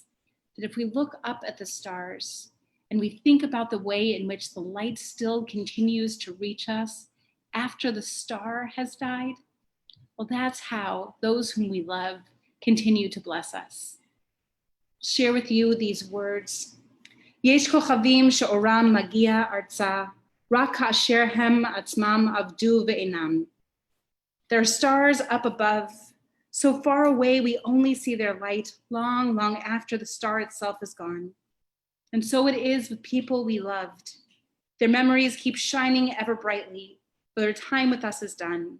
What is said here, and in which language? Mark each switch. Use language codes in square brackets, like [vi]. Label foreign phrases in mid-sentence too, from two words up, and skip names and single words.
[en] That if we look up at the stars and we think about the way in which the light still continues to reach us after the star has died, well, that's how those whom we love continue to bless us. Share with you these words. [he] יש כוכבים שאורם מגיע ארצה רק האשר הם עצמם אבדו ואינם. [en] There are stars up above, so far away we only see their light long, long after the star itself is gone. And so it is with people we loved. Their memories keep shining ever brightly, but their time with us is done.